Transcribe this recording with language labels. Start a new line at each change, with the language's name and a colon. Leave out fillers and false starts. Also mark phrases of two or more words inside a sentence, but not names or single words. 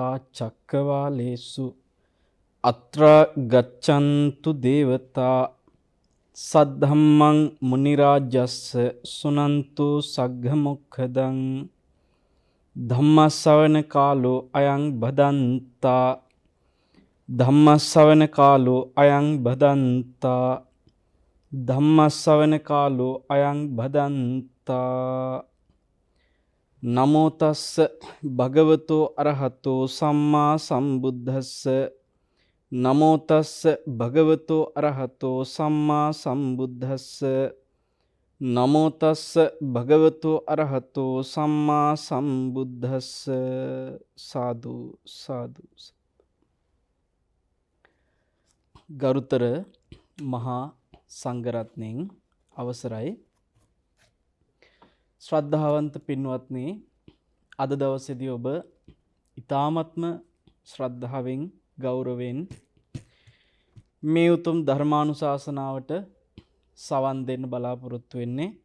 Pali: චක්කවාලේසු අත්‍ර ගච්ඡන්තු දේවතා සද්ධම්මං මුනි රාජස්ස සුනන්තු සග්ග මොක්ඛදං ධම්මස්සවන කාලෝ අයං බදන්තා ධම්මස්සවන කාලෝ අයං බදන්තා ධම්මස්සවන කාලෝ අයං බදන්තා නමෝ තස්ස භගවතෝ අරහතෝ සම්මා සම්බුද්දස්ස නමෝ තස්ස භගවතෝ අරහතෝ සම්මා සම්බුද්දස්ස නමෝ තස්ස භගවතෝ අරහතෝ සම්මා සම්බුද්දස්ස සාදු සාදු.
Sinhala: ගරුතර මහා සංඝරත්නයන් අවසරයි. ශ්‍රද්ධාවන්ත පින්වත්නි, අද දවසේදී ඔබ ඊ타ත්ම ශ්‍රද්ධාවෙන් ගෞරවයෙන් මේ උතුම් ධර්මානුශාසනාවට සවන් දෙන්න බලාපොරොත්තු වෙන්නේ.